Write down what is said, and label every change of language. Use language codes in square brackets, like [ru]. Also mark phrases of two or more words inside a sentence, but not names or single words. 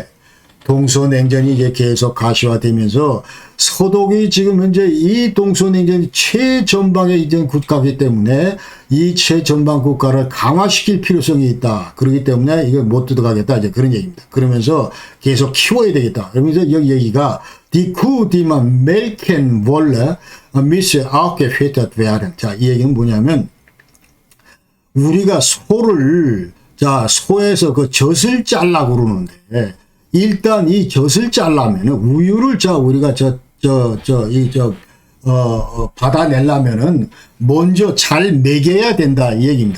[ko] 동서냉전이 이제 계속 가시화되면서 서독이 지금 현재 이 동서냉전이 최전방에 이제 국가이기 때문에 이 최전방 국가를 강화시킬 필요성이 있다. 그렇기 때문에 이걸 못 뜯어가겠다. 이제 그런 얘기입니다. 그러면서 계속 키워야 되겠다. 그러면서 여기 얘기가 [de] Die Kuh, die man melken wolle, müsse auch gefüttert werden. [ko] 자, 이 얘기는 뭐냐면 우리가 소를 자 소에서 그 젖을 잘라 그러는데 일단 이 젖을 잘라면은 우유를 우리가 받아내려면은 먼저 잘 먹여야 된다 이 얘기입니다.